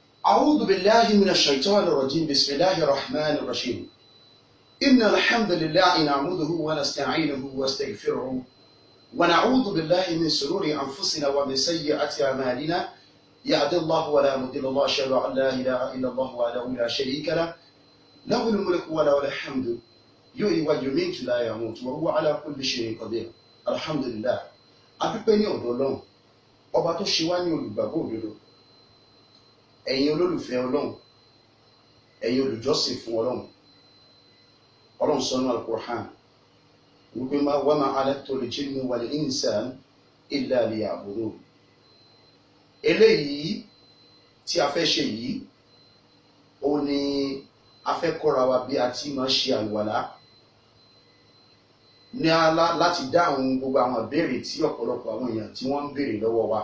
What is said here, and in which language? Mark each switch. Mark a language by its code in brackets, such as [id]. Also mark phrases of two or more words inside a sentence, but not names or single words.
[ar] أعوذ بالله من الشيطان الرجيم بسم الله الرحمن الرحيم إن الحمد لله نعمده ونستعينه واستغفره ونعوذ بالله من شرور أنفسنا ومن سيئات أعمالنا يهد الله ولا مضل له أشهد أن لا إله إلا الله وحده لا شريك له له الملك وله الحمد يحيي ويميت لا يموت وهو على كل شيء قدير الحمد لله [yo] adúpẹ́ ní ọ̀dọ̀ Ọlọ́run ọba tó ṣe wá ní olùgbàgbọ́ òdodo ẹ̀yin olólùfẹ́ Ọlọ́run ẹ̀yin olùjọ́sìn fún Ọlọ́run Ọlọ́run sọ nínú Al-Qur'an wípé [ar] وما خلقت الجن والإنس إلا ليعبدون. [yo] Eléyìí tí a fẹ́ ṣe yìí ó ní a fẹ́ kọ́ra wa bí a ti máa ṣe àlùwàlá ní láti dáhùn gbogbo àwọn ìbéèrè tí ọ̀pọ̀lọpọ̀ àwọn èèyàn tí wọ́n ń béèrè lọ́wọ́ wa.